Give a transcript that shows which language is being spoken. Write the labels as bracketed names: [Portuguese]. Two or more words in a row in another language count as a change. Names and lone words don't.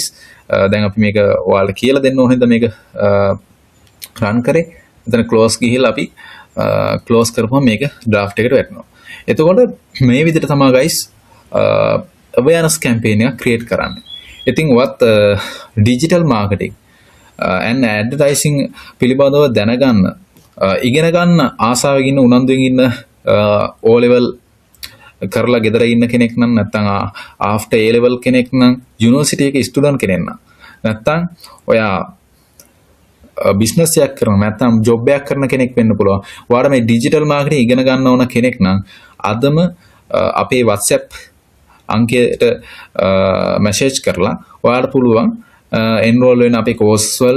[Sinhala] දැන් අපි මේක ඔයාලට කියලා දෙන්න ඕනේද මේක රන් කරේ. එතන ක්ලෝස් ගිහිල්ලා අපි ක්ලෝස් කරපුවම මේක ඩ්‍රාෆ්ට් එකට වැටෙනවා. එතකොට මේ විදිහට තමයි ගයිස් [English] awareness campaign [Sinhala] එකක් create කරන්නේ. ඉතින් වත් [English] digital marketing and advertising [Sinhala] පිළිබඳව දැනගන්න ඉගෙන ගන්න ආසාවෙන් ඉන්න උනන්දුවෙන් ඉන්න [English] O level [Sinhala] කරලා ගෙදර ඉන්න කෙනෙක් නම් නැත්නම් [English] after A level [Sinhala] කෙනෙක් නම් යුනිවර්සිටි එකේ ස්ටුඩන්ට් කෙනෙක් නම් නැත්නම් ඔයා බිස්නස් එකක් කරන නැත්නම් ජොබ් එකක් කරන කෙනෙක් වෙන්න පුළුවන්. ඔයාලා මේ [English] digital marketing [Sinhala] ඉගෙන ගන්න ඕන කෙනෙක් නම් අදම අපේ WhatsApp අංකයට මැසේජ් කරලා ඔයාලට පුළුවන් එන්රෝල් වෙන්න අපේ කෝස් වලට.